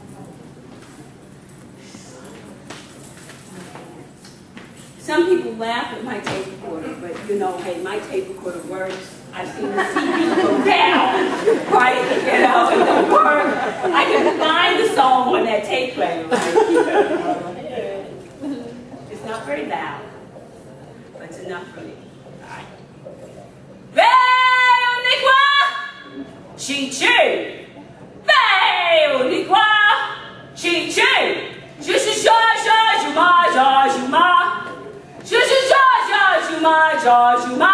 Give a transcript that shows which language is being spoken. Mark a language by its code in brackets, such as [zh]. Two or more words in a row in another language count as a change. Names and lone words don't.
[en] Some people laugh at my tape recorder, but you know, hey, my tape recorder works. I've seen the CD go down, right? You know, it don't work. I can find the song on that tape player, right? It's not very loud, but it's enough for me. All right. Chi-chi! Veil-ni-kwa! Chi-chi! Ju-shi-sha-sha-ju-ma, ja-ju-ma. Ju-shi-sha-sha-ju-ma, ja-ju-ma.